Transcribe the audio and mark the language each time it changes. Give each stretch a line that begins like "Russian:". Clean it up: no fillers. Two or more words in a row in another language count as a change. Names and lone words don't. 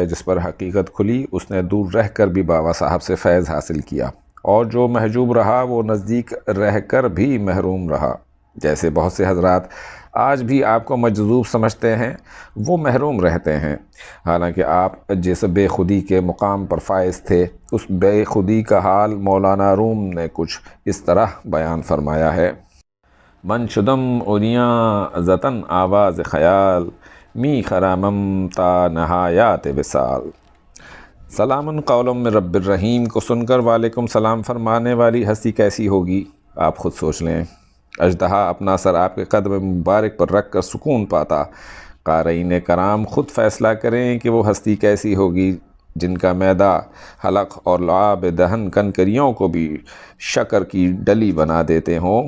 Urdu: جس پر حقیقت کھلی اس نے دور رہ کر بھی بابا صاحب سے فیض حاصل کیا، اور جو محجوب رہا وہ نزدیک رہ کر بھی محروم رہا۔ جیسے بہت سے حضرات آج بھی آپ کو مجذوب سمجھتے ہیں، وہ محروم رہتے ہیں، حالانکہ آپ جس بے خودی کے مقام پر فائز تھے، اس بے خودی کا حال مولانا روم نے کچھ اس طرح بیان فرمایا ہے:
Persian: من شدم اوریاں زتن آواز خیال، می خرامم تا نہایات وصال۔
Arabic: سلام قول من رب الرحیم
Urdu: کو سن کر
Arabic: وعلیکم سلام
Urdu: فرمانے والی ہستی کیسی ہوگی، آپ خود سوچ لیں۔ اژدہا اپنا سر آپ کے قدم مبارک پر رکھ کر سکون پاتا۔ قارئین کرام خود فیصلہ کریں کہ وہ ہستی کیسی ہوگی جن کا میدہ حلق اور لعاب دہن کنکریوں کو بھی شکر کی ڈلی بنا دیتے ہوں۔